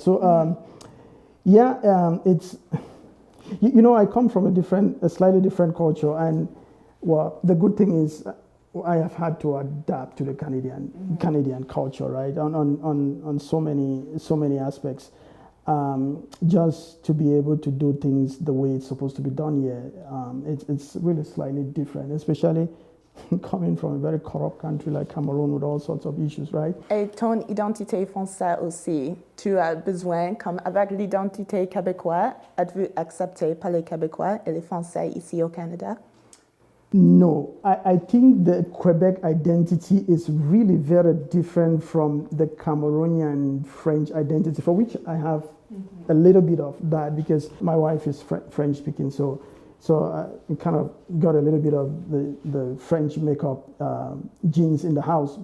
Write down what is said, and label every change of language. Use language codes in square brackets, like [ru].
[en] So it's you know, I come from a slightly different culture, and well, the good thing is I have had to adapt to the Canadian culture, right? On so many aspects, just to be able to do things the way it's supposed to be done here. It's really slightly different, especially coming from a very corrupt country like Cameroon with all sorts of issues, right? [fr] Et ton identité française aussi, tu as besoin, comme avec l'identité québécoise, êtes-vous accepté par les Québécois et les Français ici au Canada? [en] No, I think the Quebec identity is really very different from the Cameroonian French identity, for which I have a little bit of that because my wife is French speaking, so I kind of got a little bit of the French makeup genes in the house.